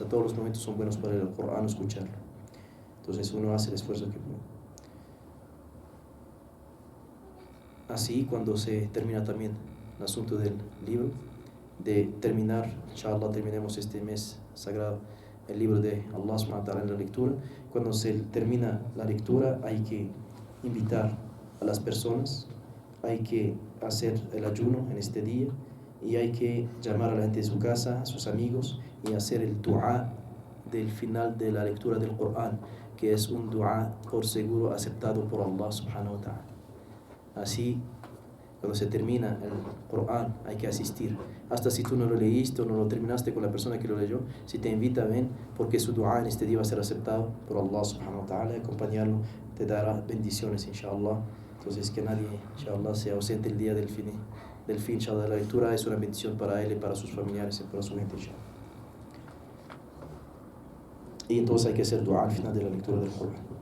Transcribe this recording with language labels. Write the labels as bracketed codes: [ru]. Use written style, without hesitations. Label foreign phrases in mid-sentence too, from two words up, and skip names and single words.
[es] Todos los momentos son buenos para leer el Corán o escucharlo. Entonces uno hace el esfuerzo que puede. Así, cuando se termina también el asunto del libro, de terminar, inshallah, terminemos este mes sagrado el libro de Allah [ar] سبحانه وتعالى [es] en la lectura. Cuando se termina la lectura hay que invitar a las personas, hay que hacer el ayuno en este día y hay que llamar a la gente de su casa, a sus amigos, y hacer el dua del final de la lectura del Corán, que es un dua por seguro aceptado por Allah [ar] سبحانه وتعالى. [es] Así, cuando se termina el Corán hay que asistir. Hasta si tú no lo leíste o no lo terminaste con la persona que lo leyó, si te invita, ven, porque su dua en este día va a ser aceptado por Allah [ar] سبحانه وتعالى. [es] Acompañarlo te dará bendiciones, inshallah. Entonces que nadie, inshallah, sea ausente el día del fin, inshallah. La lectura es una bendición para él y para sus familiares y para su gente, inshallah. Y entonces hay que hacer dua al final de la lectura del Corán.